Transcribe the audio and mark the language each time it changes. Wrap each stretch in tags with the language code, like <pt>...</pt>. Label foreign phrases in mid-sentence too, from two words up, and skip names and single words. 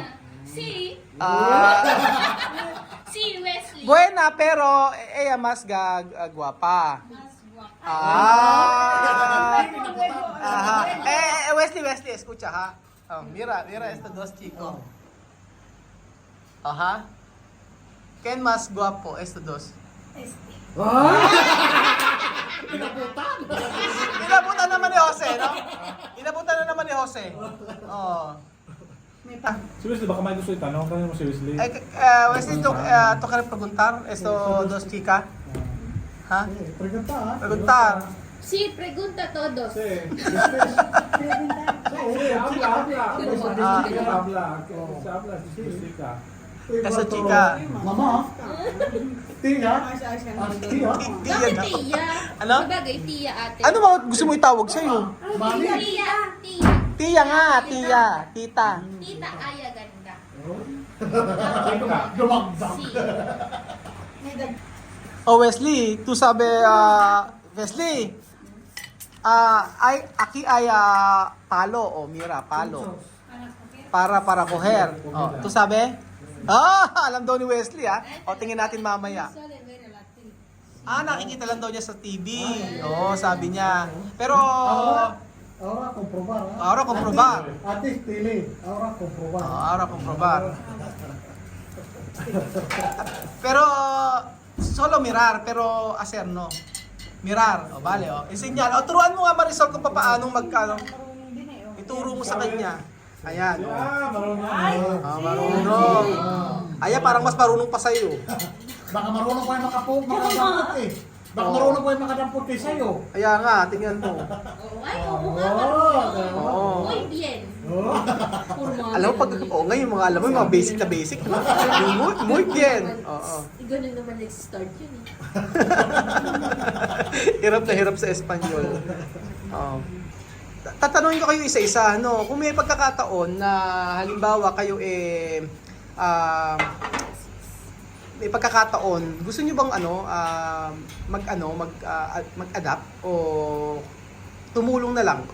<es>Si. Si Wesley. Buena pero ella mas guwapa. Más guapa. Wesley, escucha ha. Mira estos dos chicos. Ajá. ¿Quién más guapo estos dos? Este.</es> <tl>Inabutan naman ni Jose, no? Inabutan na naman ni Jose. Oh. Si Wesley, baka may gusto itanong. Tanong mo si Wesley.</tl> <es>Wesley, tú quieres preguntar estos dos chicas? ¿Ha? Pregunta, ha? Preguntar. Si, pregunta todos. Sí, habla. Si Jessica. Esa chica. Mama? Tia? Tia?</es> <tl>Bakit tiya? Ano? Sabagay, tiya ate. Ano ba gusto mo itawag sa'yo? Mami? Tiya. Tia nga, tia, tita. Tita Aya ganda. Dumagdag.</tl> <es>Si. Wesley, tú sabe, Weslly, aquí hay palo, mira, palo. Para coger. ¿Tú sabe?</es> <tl>Alam daw ni Wesley, tingin natin mamaya. Nakikita lang daw niya sa TV. Sabi niya. Pero,</tl> <es>Ahora comprobar, ha? ahora comprobar. Atis pili. Ahora comprobar. Ahora comprobar. Pero, solo mirar, pero hacer no. Mirar, vale, enseñar.</es> <tl>Turuan mo nga Marisol kung paano ituro mo sa kanya. Ayan, Marunong. marunong. Ayan, parang mas marunong pa sa'yo. Baka marunong ko yung makadampot eh. Baka marunong ko yung makadampot eh sa'yo. Ayan nga, tingnan mo. Ay, oo nga. Oo.</tl> <es>Muy bien.</es> <tl>Puro mga Alam mo, ngayon mga alam mo, yung mga basic na basic.</tl> <es>Muy bien.</es> <tl>Oo. Ganun naman nag-start yun eh. Hirap na hirap sa Espanyol. Tatanungin ko kayo isa-isa, no? Kung may pagkakataon na halimbawa kayo may pagkakataon, gusto niyo bang mag-adapt o tumulong na lang?</tl>